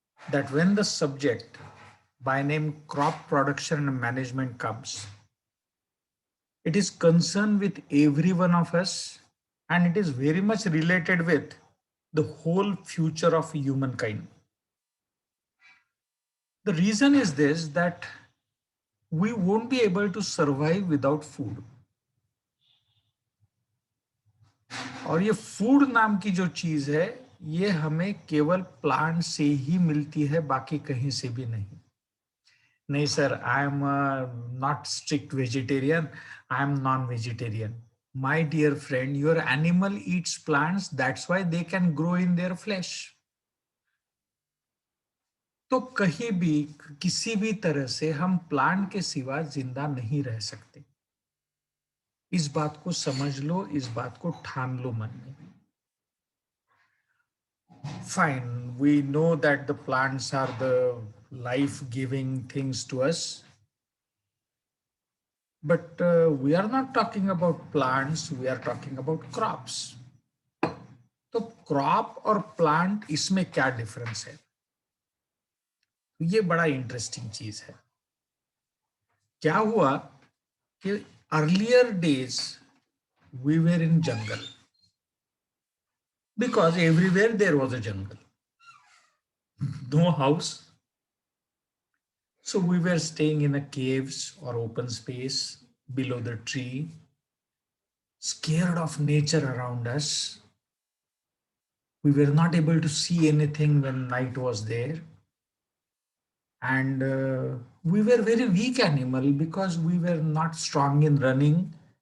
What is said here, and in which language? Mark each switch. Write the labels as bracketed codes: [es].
[en] that when the subject by name crop production and management comes, it is concerned with every one of us, and it is very much related with the whole future of humankind. The reason is this, that we won't be able to survive without food. [hi] और ये food नाम की जो चीज है, ये हमें केवल प्लांट से ही मिलती है, बाकी कहीं से भी नहीं. नहीं sir, [en] I am not strict vegetarian, I am non vegetarian. My dear friend, your animal eats plants, that's why they can grow in their flesh. [hi] तो कहीं भी किसी भी तरह से हम प्लांट के सिवा जिंदा नहीं रह सकते. इस बात को समझ लो, इस बात को ठान लो मन में. [en] Fine, we know that the plants are the life-giving things to us, but we are not talking about plants, we are talking about crops. [hi] तो क्रॉप और प्लांट, इसमें क्या डिफरेंस है? ये बड़ा इंटरेस्टिंग चीज है. क्या हुआ कि [en] Earlier days we were in jungle, because everywhere there was a jungle, no house. So we were staying in a caves or open space below the tree, scared of nature around us. We were not able to see anything when night was there. And we were very weak animal because we were not strong in running.